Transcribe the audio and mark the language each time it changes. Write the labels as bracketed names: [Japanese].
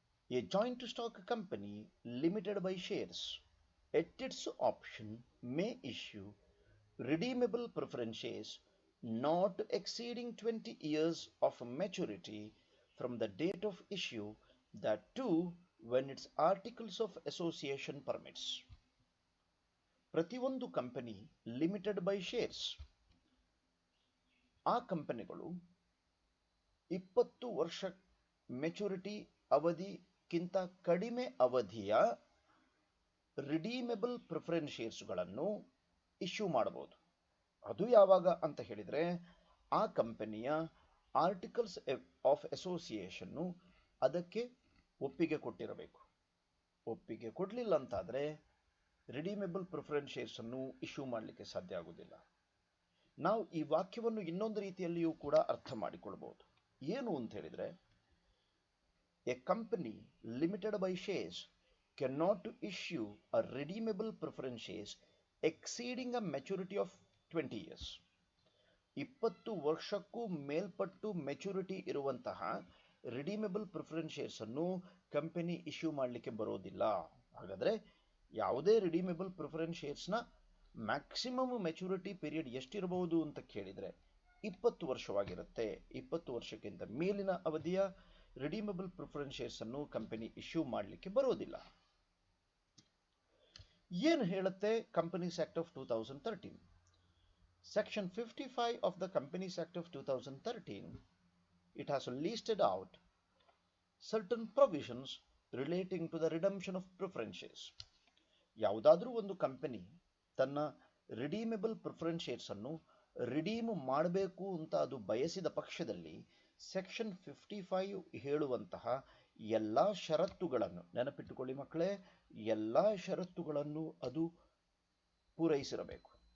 [English] A joint stock company limited by shares at its option may issue redeemable preference shares not exceeding 20 years of maturity from the date of issue, that too when its articles of association permits. [Kannada] ಪ್ರತಿಯೊಂದು company limited by shares, ಆ ಕಂಪನಿಗಳು 20 ವರ್ಷ maturity ಅವಧಿಗಿಂತ ಕಡಿಮೆ ಅವಧಿಯ ರಿಡೀಮೇಬಲ್ preference ಶೇರ್ಸ್ಗಳನ್ನು issue ಮಾಡಬಹುದು. ಅದು ಯಾವಾಗ ಅಂತ ಹೇಳಿದ್ರೆ, ಆ ಕಂಪನಿಯ ಆರ್ಟಿಕಲ್ಸ್ ಆಫ್ ಅಸೋಸಿಯೇಷನ್ನು ಅದಕ್ಕೆ ಒಪ್ಪಿಗೆ ಕೊಟ್ಟಿರಬೇಕು. ಒಪ್ಪಿಗೆ ಕೊಡಲಿಲ್ಲ ಅಂತಾದರೆ ರಿಡೀಮೇಬಲ್ ಪ್ರಿಫರೆನ್ಸ್ ಶೇರ್ಸ್ ಅನ್ನು ಇಶ್ಯೂ ಮಾಡಲಿಕ್ಕೆ ಸಾಧ್ಯ ಆಗುವುದಿಲ್ಲ. ನಾವು ಈ ವಾಕ್ಯವನ್ನು ಇನ್ನೊಂದು ರೀತಿಯಲ್ಲಿಯೂ ಕೂಡ ಅರ್ಥ ಮಾಡಿಕೊಳ್ಬಹುದು. ಏನು ಅಂತ ಹೇಳಿದ್ರೆ, [English] A company limited by shares cannot issue a redeemable preference shares exceeding a maturity of 20 years. [Kannada] 20 ವರ್ಷಕ್ಕೂ ಮೇಲ್ಪಟ್ಟು ಮೆಚುರಿಟಿ ಇರುವಂತಹ ರಿಡೀಮೇಬಲ್ ಪ್ರಿಫರೆನ್ಸ್ ಶೇರ್ಸ್ ಅನ್ನು ಕಂಪನಿ ಇಶ್ಯೂ ಮಾಡಲಿಕ್ಕೆ ಬರೋದಿಲ್ಲ. ಹಾಗಾದ್ರೆ ಯಾವುದೇ ರಿಡೀಮೇಬಲ್ ಪ್ರಿಫರೆನ್ಸ್ ಶೇರ್ಸ್ನ ಮ್ಯಾಕ್ಸಿಮಮ್ ಮೆಚುರಿಟಿ ಪೀರಿಯಡ್ ಎಷ್ಟಿರಬಹುದು ಅಂತ ಕೇಳಿದ್ರೆ 20 ವರ್ಷವಾಗಿರುತ್ತೆ. 20 ವರ್ಷಕ್ಕಿಂತ ಮೇಲಿನ ಅವಧಿಯ ರಿಡೀಮೇಬಲ್ ಪ್ರಿಫರೆನ್ಸ್ ಶೇರ್ಸ್ ಅನ್ನು ಕಂಪನಿ ಇಶ್ಯೂ ಮಾಡಲಿಕ್ಕೆ ಬರೋದಿಲ್ಲ. ಏನು ಹೇಳುತ್ತೆ companies act of 2013? [English] Section 55 of the Companies Act of 2013, it has listed out certain provisions relating to the redemption of preference shares. [Kannada] ಯಾವುದಾದ್ರೂ ಒಂದು ಕಂಪನಿ ತನ್ನ ರಿಡೀಮೇಬಲ್ ಪ್ರಿಫರೆನ್ಸ್ ಶೇರ್ಸ್ ಅನ್ನು ರಿಡೀಮ್ ಮಾಡಬೇಕು ಅಂತ ಅದು ಬಯಸಿದ ಪಕ್ಷದಲ್ಲಿ ಸೆಕ್ಷನ್ 55 ಹೇಳುವಂತಹ ಎಲ್ಲ ಷರತ್ತುಗಳನ್ನು ನೆನಪಿಟ್ಟುಕೊಳ್ಳಿ ಮಕ್ಕಳೇ, ಎಲ್ಲ ಷರತ್ತುಗಳನ್ನು ಅದು ಪೂರೈಸಿರಬೇಕು.